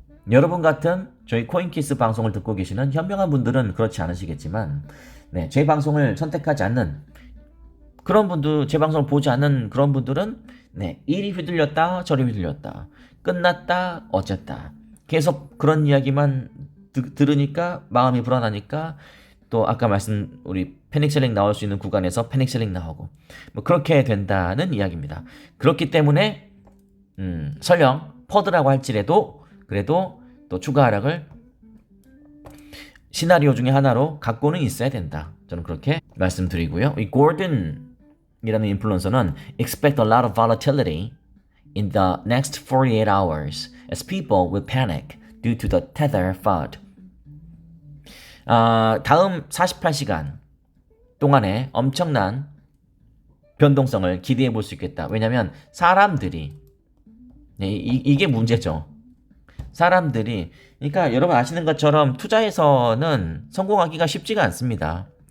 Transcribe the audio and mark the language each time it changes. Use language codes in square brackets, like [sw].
[ko] 여러분 같은 저희 코인키스 방송을 듣고 계시는 현명한 분들은 그렇지 않으시겠지만, 제 방송을 선택하지 않는 그런 분들, 제 방송을 보지 않는 그런 분들은 이리 휘둘렸다 저리 휘둘렸다, 끝났다 어쨌다, 계속 그런 이야기만 들으니까 마음이 불안하니까 또 아까 우리 패닉셀링 나올 수 있는 구간에서 패닉셀링 나오고 뭐 그렇게 된다는 이야기입니다. 그렇기 때문에 설령 퍼드라고 할지라도 그래도 또 추가 하락을 시나리오 중에 하나로 갖고는 있어야 된다. 저는 그렇게 말씀드리고요. 이 고든이라는 인플루언서는 [en] expect a lot of volatility in the next 48 hours as people will panic due to the tether FUD. [ko] 다음 48시간 동안에 엄청난 변동성을 기대해 볼 수 있겠다. 왜냐하면 사람들이 이게 문제죠. 사람들이, 그러니까 여러분 아시는 것처럼 투자에서는 성공하기가 쉽지가 않습니다.